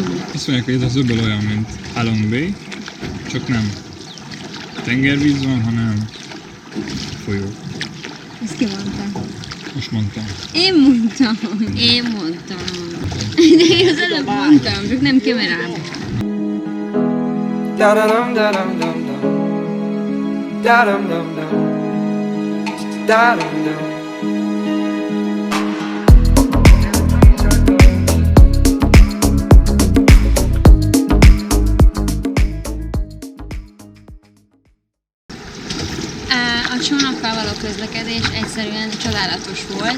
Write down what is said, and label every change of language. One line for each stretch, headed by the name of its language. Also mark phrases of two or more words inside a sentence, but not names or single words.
Hungarian: Azt mondják, hogy ez az öböl olyan, mint Halong Bay, csak nem tengervíz van, hanem folyó. Ezt ki mondta? Most mondtam. Én mondtam. De én az előbb mondtam, csak nem kamerában. Da da dum da dum dum dum, da dum dum dum, da dum dum. A csónakkal való közlekedés egyszerűen csodálatos volt.